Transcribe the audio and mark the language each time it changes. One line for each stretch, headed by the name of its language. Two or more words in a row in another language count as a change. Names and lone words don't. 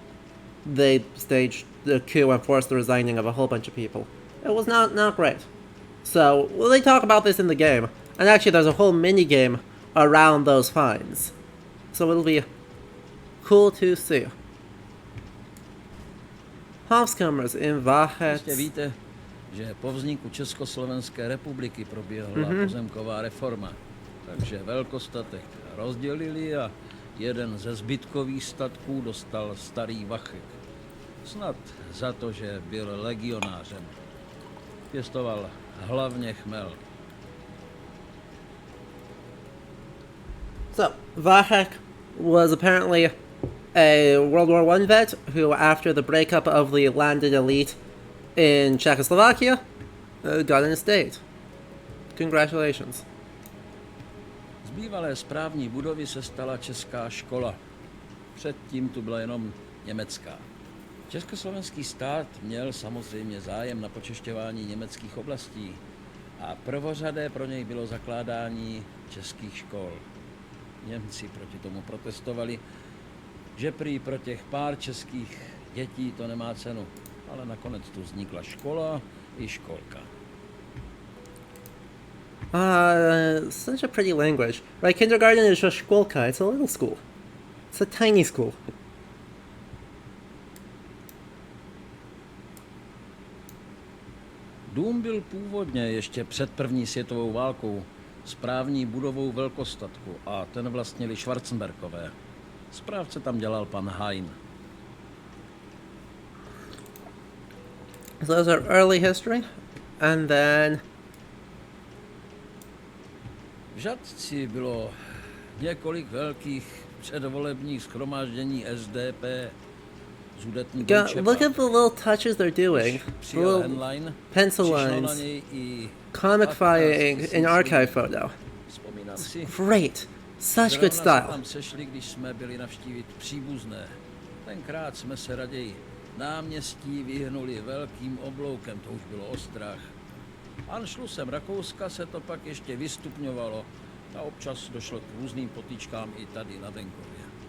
English: And then they staged the coup and forced the resigning of a whole bunch of people. It was not great. So, well, they talk about this in the game. And actually, there's a whole mini-game around those fines. So it'll be cool to see. Havskamers in Váchec.
Czech: Jistě víte, že po vzniku Československé republiky proběhla pozemková reforma. Takže velkostatek rozdělili a jeden ze zbytkových statků dostal starý Vachek. Snad za to, že byl legionářem. Pěstoval hlavně chmel.
English: So, Váchec was apparently a World War I vet who, after the breakup of the landed elite in Czechoslovakia, got an estate. Congratulations.
Czech: Z bývalé správní budovy se stala česká škola. Předtím tu byla jenom německá. Československý stát měl samozřejmě zájem na počešťování německých oblastí a prvořadé pro něj bylo zakládání českých škol. Němci proti tomu protestovali, že prý pro těch pár českých dětí to nemá cenu, ale nakonec tu vznikla škola i školka.
English: Such a pretty language. Right, kindergarten is just školka, it's a little school. It's a tiny school.
Czech: Dům byl původně ještě před první světovou válkou správní budovou velkostatku a ten vlastnili Schwarzenberkové. Správce tam dělal pan Hein.
English: So those are early history, and then
Czech: V Žatci bylo několik velkých předvolebních shromáždění SDP.
English: look at the little touches they're doing. The little pencil lines, comic firing, and archive photo.
Czech: Vzpomínám si,
English: Great, such good
Czech: zrovna se
English: style.
Czech: tam sešli, když jsme byli navštívit příbuzné. Tenkrát jsme se raději náměstí vyhnuli velkým obloukem, to už bylo ostrach. Anšlusem Rakouska se to pak ještě vystupňovalo a občas došlo k různým potýčkám i tady na venkově.